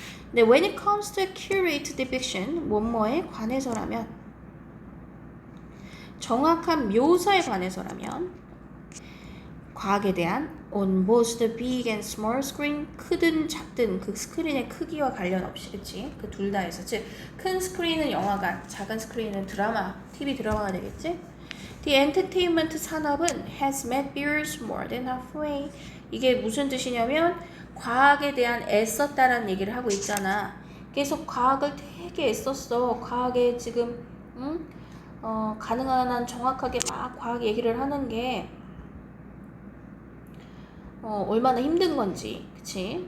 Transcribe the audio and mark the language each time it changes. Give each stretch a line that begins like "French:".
Korean: 근데
English: when it comes to accurate depiction,
Korean: 뭐뭐에 관해서라면 정확한 묘사에 관해서라면 과학에 대한
English: on both the big and small screen
Korean: 크든 작든 그 스크린의 크기와 관련 없이 그치? 그 둘 다에서 즉 큰 스크린은 영화관, 작은 스크린은 드라마, TV 드라마가 되겠지?
English: The entertainment
Korean: 산업은
English: has met viewers more than halfway.
Korean: 이게 무슨 뜻이냐면 과학에 대한 애썼다라는 얘기를 하고 있잖아. 계속 과학을 되게 애썼어. 과학에 지금 가능한 한 정확하게 막 과학 얘기를 하는 게 얼마나 힘든 건지. 그치?